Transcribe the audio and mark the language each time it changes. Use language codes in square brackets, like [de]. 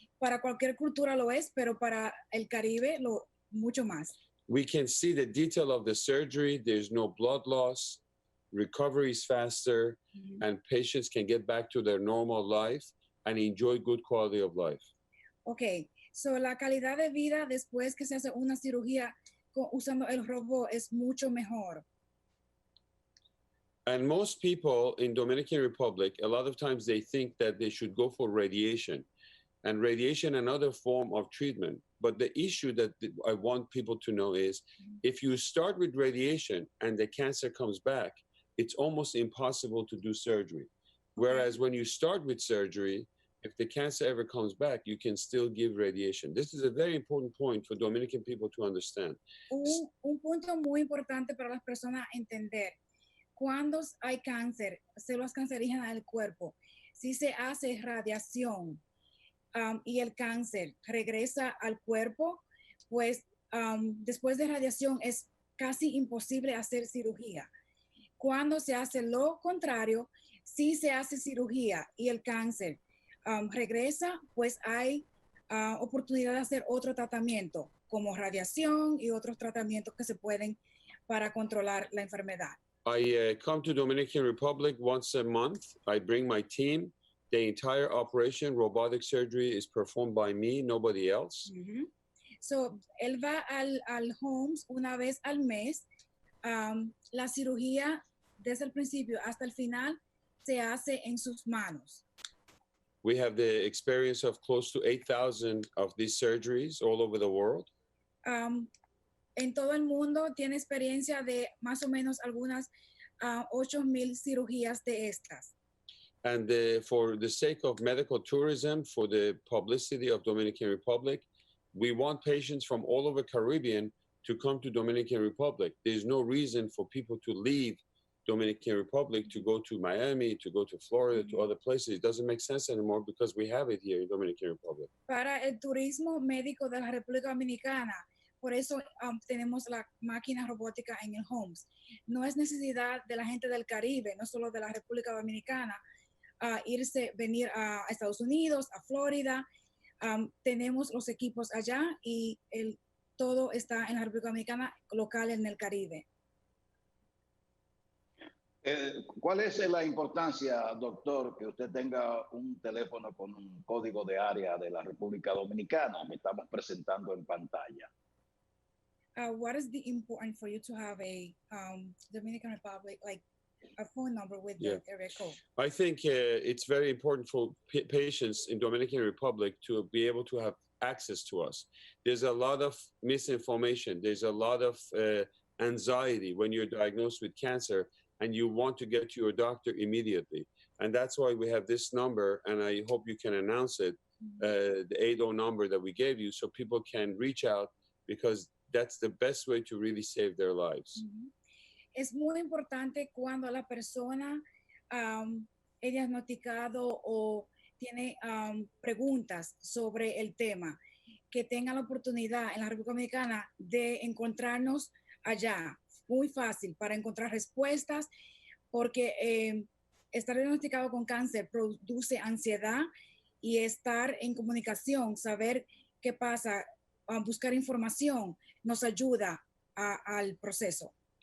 [es] Para cualquier cultura lo es, pero para el Caribe mucho más. [en] We can see the detail of the surgery. There's no blood loss. Recovery is faster, and patients can get back to their normal life and enjoy good quality of life. Ok, so [es] la calidad de vida después que se hace una cirugía usando el robot es mucho mejor. [en] And most people in Dominican Republic, a lot of times they think that they should go for radiation, and radiation another form of treatment. But the issue that I want people to know is if you start with radiation and the cancer comes back, it's almost impossible to do surgery. Whereas when you start with surgery, if the cancer ever comes back, you can still give radiation. This is a very important point for Dominican people to understand. [es] Un punto muy importante para las personas entender. Cuando hay cáncer, células cancerígenas del cuerpo, si se hace radiación y el cáncer regresa al cuerpo, pues después de radiación es casi imposible hacer cirugía. Cuando se hace lo contrario, si se hace cirugía y el cáncer regresa, pues hay oportunidad de hacer otro tratamiento, como radiación y otros tratamientos que se pueden para controlar la enfermedad. [en] I come to Dominican Republic once a month. I bring my team. The entire operation, robotic surgery, is performed by me, nobody else. Mm-hmm. So, [es] él va al Homes una vez al mes. La cirugía, desde el principio hasta el final, se hace en sus manos. [en] We have the experience of close to 8,000 of these surgeries all over the world. [es] En todo el mundo tiene experiencia de más o menos algunas 8,000 cirugías de estas. [en] And for the sake of medical tourism, for the publicity of Dominican Republic, we want patients from all over Caribbean to come to Dominican Republic. There's no reason for people to leave Dominican Republic to go to Miami, to go to Florida, to other places. It doesn't make sense anymore because we have it here in Dominican Republic. [es] Para el turismo médico de la República Dominicana, por eso tenemos la máquina robótica en el Homes. No es necesidad de la gente del Caribe, no solo de la República Dominicana, venir a Estados Unidos, a Florida. Tenemos los equipos allá y todo está en la República Dominicana, local en el Caribe. ¿Cuál es la importancia, doctor, que usted tenga un teléfono con un código de área de la República Dominicana que estamos presentando en pantalla? [en] What is the important for you to have a Dominican Republic, like a phone number with the area code? I think it's very important for patients in Dominican Republic to be able to have access to us. There's a lot of misinformation. There's a lot of anxiety when you're diagnosed with cancer and you want to get to your doctor immediately. And that's why we have this number, and I hope you can announce it, the 80 number that we gave you, so people can reach out, because that's the best way to really save their lives. [es] Es muy importante cuando la persona es diagnosticado o tiene preguntas sobre el tema, que tenga la oportunidad en la República Dominicana de encontrarnos allá. Muy fácil para encontrar respuestas, porque estar diagnosticado con cáncer produce ansiedad, y estar en comunicación, saber qué pasa, buscar información, nos ayuda al proceso.